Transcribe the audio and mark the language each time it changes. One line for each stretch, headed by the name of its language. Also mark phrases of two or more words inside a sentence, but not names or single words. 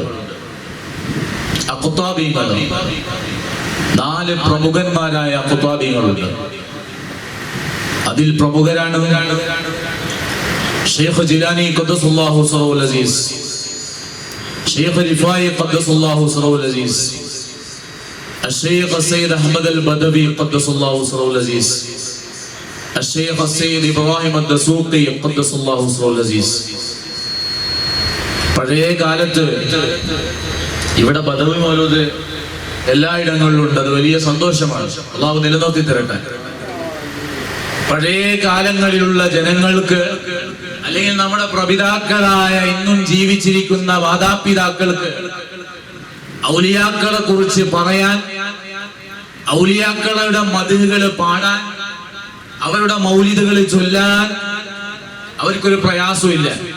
Malayalam: അഖ്താബീങ്ങൾ, 4 പ്രമുഖന്മാരായ അഖ്താബീങ്ങളുണ്ട്. അതിൽ പ്രമുഖരാണ് ഷെയ്ഖ് ജിലാനി
Arabic: قدس الله سره العزيز,
Malayalam: ഷെയ്ഖ് റിഫായി
Arabic: قدس الله سره العزيز, الشيخ السيد أحمد البدوي قدس الله سره العزيز, الشيخ السيد إبراهيم الدسوقي قدس الله سره العزيز.
Malayalam: പഴയ കാലത്ത് ഇവിടെ ബദവി മൗലൂദ് എല്ലായിടങ്ങളിലും ഉണ്ട്. അത് വലിയ സന്തോഷമാണ്. അള്ളാഹു നിലനിർത്തി തരട്ടെ. പഴയ കാലങ്ങളിലുള്ള ജനങ്ങൾക്ക്, അല്ലെങ്കിൽ നമ്മുടെ പ്രപിതാക്കളായ ഇന്നും ജീവിച്ചിരിക്കുന്ന മാതാപിതാക്കൾക്ക് ഔലിയാക്കളെ കുറിച്ച് പറയാൻ, ഔലിയാക്കളുടെ മദ്ഹുകൾ പാടാൻ, അവരുടെ മൗലിദുകൾ ചൊല്ലാൻ അവർക്കൊരു പ്രയാസമില്ല.